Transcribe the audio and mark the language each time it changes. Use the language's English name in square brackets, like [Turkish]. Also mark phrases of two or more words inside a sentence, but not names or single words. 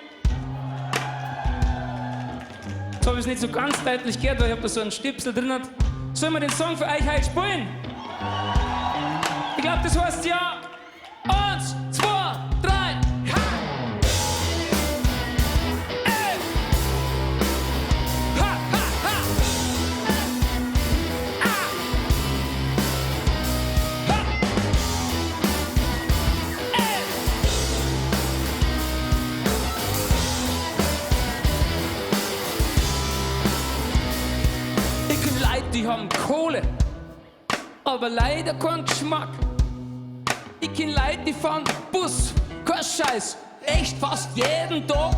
[German] Jetzt habe ich es nicht so ganz deutlich gehört, weil ich habe da so einen Stipsel drin. Sollen wir den Song für euch heute spielen? Ich glaube, das heißt ja. 1, 2, 3. Ey! Ha, ha, ha! Ah! Ha! Ey! Ich kenn Leute, die haben Kohle, aber leider keinen Geschmack. Ich kenn Leute, die fahren Bus, kein Scheiß, echt fast jeden Tag.